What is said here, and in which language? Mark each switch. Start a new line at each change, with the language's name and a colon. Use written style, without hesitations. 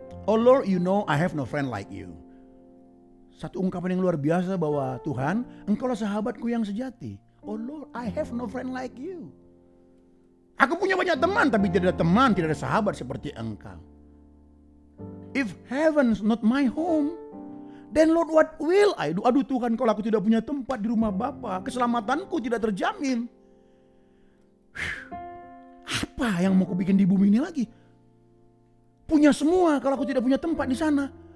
English: Oh Lord, you know I have no friend like you.
Indonesian: Satu ungkapan yang luar biasa bahwa Tuhan, Engkaulah sahabatku yang sejati.
English: Oh Lord, I have no friend like you.
Indonesian: Aku punya banyak teman, tapi tidak ada sahabat seperti Engkau.
English: If heaven's not my home, then Lord, what will I do?
Indonesian: Aduh Tuhan, kalau aku tidak punya tempat di rumah Bapa, keselamatanku tidak terjamin. Apa yang mau aku bikin di bumi ini lagi? Punya semua kalau aku tidak punya tempat di sana.